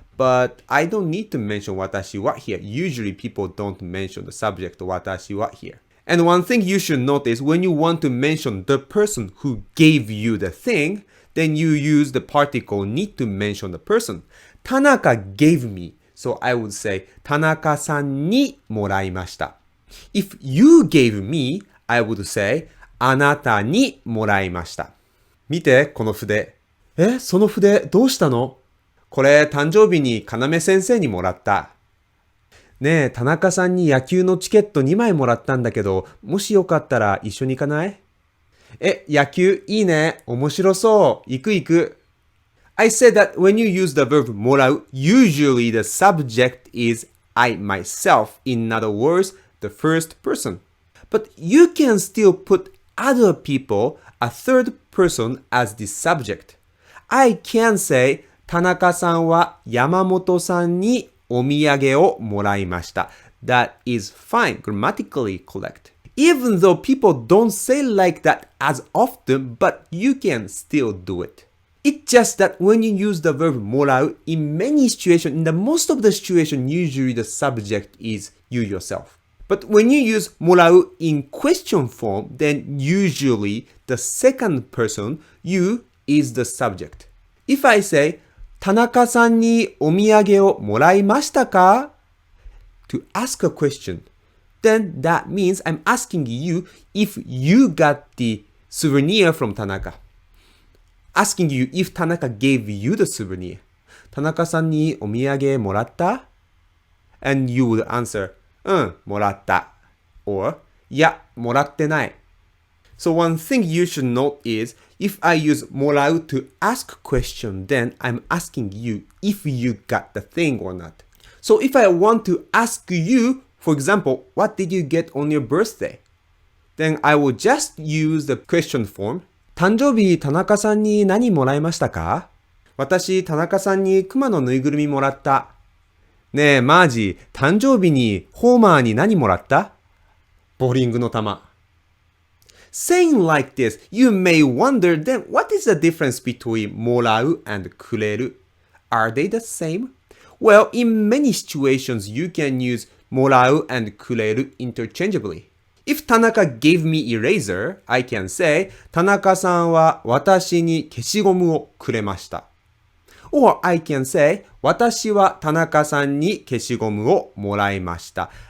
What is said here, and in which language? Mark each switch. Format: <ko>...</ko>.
<en>But I don't need to mention 私は here. Usually people don't mention the subject 私は here. And one thing you should notice when you want to mention the person who gave you the thing, then you use the particle need to mention the person. Tanaka gave me. So I would say</en> <ja>田中さんにもらいました。</ja> <en>If you gave me, I would say</en> <ja>あなたにもらいました。見て、この筆。その筆どうしたの？これ誕生日に要先生にもらった。ねえ、田中さんに野球のチケット2枚もらったんだけど、もしよかったら一緒に行かない？野球いいね。面白そう。行く行く。</ja> <en>I said that when you use the verb もらう, usually the subject is I myself. In other words, the first person. But you can still put other people, a third person, as the subject. I can say,</en> <ja>田中さんは山本さんにお土産をもらいました。</ja> <en>That is fine, grammatically correct. Even though people don't say like that as often, but you can still do it. It's just that when you use the verb もらう, in many situations, in the most of the situation, usually the subject is you yourself.But when you use もらう in question form, then usually the second person, you, is the subject. If I say,</en> <ja>田中さんにお土産をもらいましたか?</ja> <en>To ask a question, then that means I'm asking you if you got the souvenir from Tanaka. Asking you if Tanaka gave you the souvenir.</en> <ja>田中さんにお土産もらった?</ja> <en>And you would answer,</en> <ja>もらった。</ja> <en>or,</en> <ja>いや、もらってない。</ja> <en>So one thing you should note is, if I use もらう to ask question, then I'm asking you if you got the thing or not. So if I want to ask you, for example, what did you get on your birthday? Then I will just use the question form.</en> <ja>誕生日、田中さんに何もらいましたか？私、田中さんにクマのぬいぐるみもらった。ねえ、マージ、誕生日にホーマーに何もらった？ボーリングの球。</ja> <en>Saying like this, you may wonder then what is the difference between もらう and くれる? Are they the same? Well, in many situations, you can use もらう and くれる interchangeably. If Tanaka gave me eraser, I can say,</en> <ja>田中さんは私に消しゴムをくれました。</ja> <en>Or I can say,</en> <ja>私は田中さんに消しゴムをもらいました。</ja>